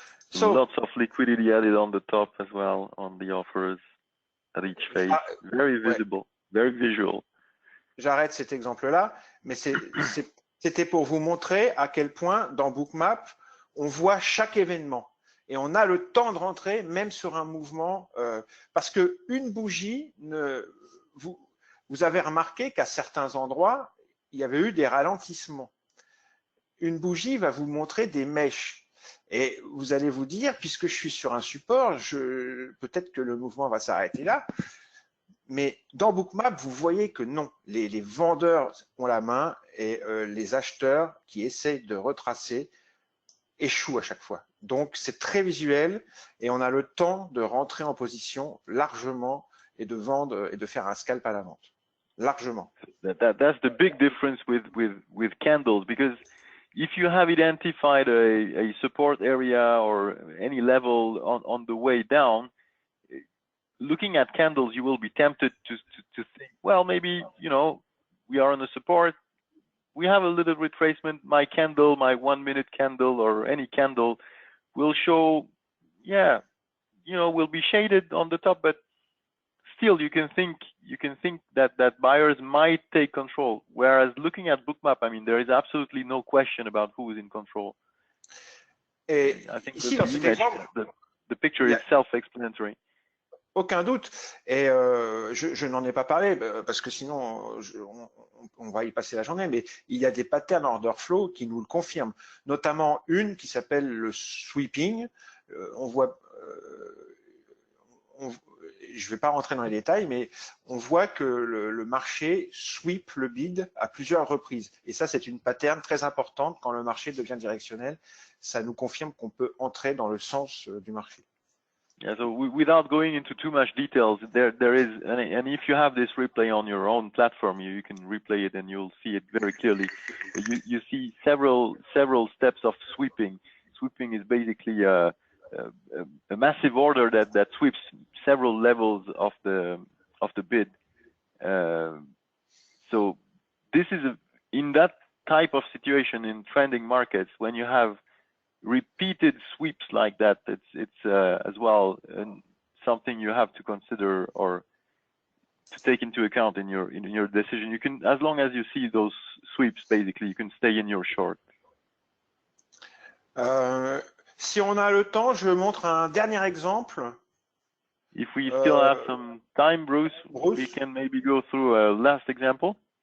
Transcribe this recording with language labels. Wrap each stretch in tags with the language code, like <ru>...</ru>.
<en>So, lots of liquidity added on the top as well on the offers at each phase. Very visible, very visual.</en> <fr>J'arrête cet exemple-là, mais c'était pour vous montrer à quel point dans Bookmap, on voit chaque événement. Et on a le temps de rentrer même sur un mouvement, parce qu'une bougie, vous avez remarqué qu'à certains endroits, il y avait eu des ralentissements. Une bougie va vous montrer des mèches. Et vous allez vous dire, puisque je suis sur un support, peut-être que le mouvement va s'arrêter là. Mais dans Bookmap, vous voyez que non, les vendeurs ont la main et les acheteurs qui essaient de retracer échouent à chaque fois. Donc, c'est très visuel et on a le temps de rentrer en position largement et de vendre et de faire un scalp à la vente. Largement.</fr> <en>That's the big difference with candles, because if you have identified a support area or any level on the way down, looking at candles, you will be tempted to think, well, maybe, you know, we are on a support. We have a little retracement. My candle, my 1 minute candle or any candle will show, yeah, you know, will be shaded on the top, but still you can think that buyers might take control. Whereas looking at Bookmap, I mean, there is absolutely no question about who is in control.</en> <fr>Et</fr> <en>I think</en> <fr>ici, dans cet exemple,</fr> <en>the picture is self-explanatory.</en> <fr>Aucun doute. Et je n'en ai pas parlé parce que sinon on va y passer la journée, mais il y a des patterns order flow qui nous le confirment, notamment une qui s'appelle le sweeping. On voit, je ne vais pas rentrer dans les détails, mais on voit que le marché sweep le bid à plusieurs reprises. Et ça, c'est une pattern très importante quand le marché devient directionnel. Ça nous confirme qu'on peut entrer dans le sens du marché.</fr> <en>Yeah, so without going into too much details, there is, and if you have this replay on your own platform, you can replay it and you'll see it very clearly. You see several steps of sweeping. Sweeping is basically a massive order that sweeps several levels of the bid. So this is in that type of situation in trending markets, when you have repeated sweeps like that, it's as well something you have to consider or to take into account in your decision. You can, as long as you see those sweeps, basically, you can stay in your short.</en> <fr>Si on a le temps, je montre un dernier exemple.</fr> <en>If we still have some time, Bruce, we can maybe go through a last example.</en>